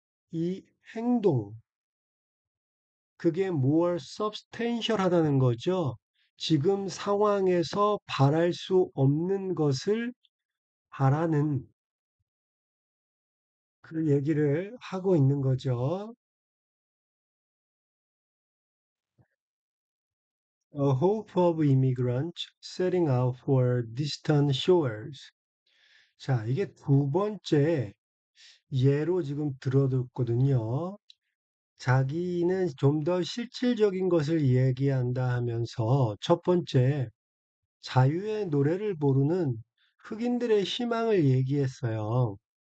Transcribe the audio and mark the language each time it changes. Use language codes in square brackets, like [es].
[ko] 이 행동, 그게 [en] more substantial [ko] 하다는 거죠. 지금 상황에서 바랄 수 없는 것을 바라는 그 얘기를 하고 있는 거죠. [en] A hope of immigrants setting out for distant shores. [ko] 자, 이게 두 번째 예로 지금 들어뒀거든요. 자기는 좀 더 실질적인 것을 얘기한다 하면서 첫 번째 자유의 노래를 부르는 흑인들의 희망을 얘기했어요.